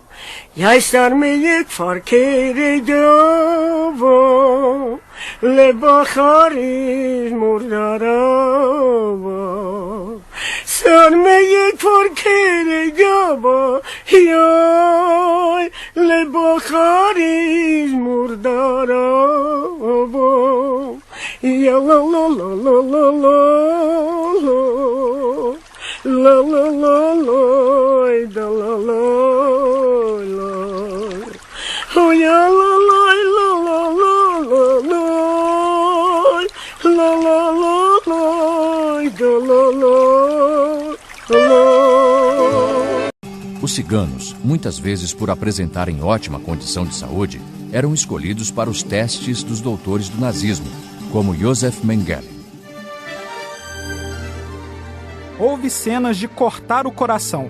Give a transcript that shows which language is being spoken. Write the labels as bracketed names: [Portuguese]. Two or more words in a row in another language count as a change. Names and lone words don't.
[Romany] Jaj sarmeyek farkere java, le baharis murdarava. Sarmeyek farkere java, jaj, le baharis murdarava. Ja la la la la la la, la la la la, da la la la. Oh ja la la la la la la, la la la la, da la la la. [Portuguese] Os ciganos, muitas vezes por apresentarem ótima condição de saúde, eram escolhidos para os testes dos doutores do nazismo, como Josef Mengele. Houve cenas de cortar o coração.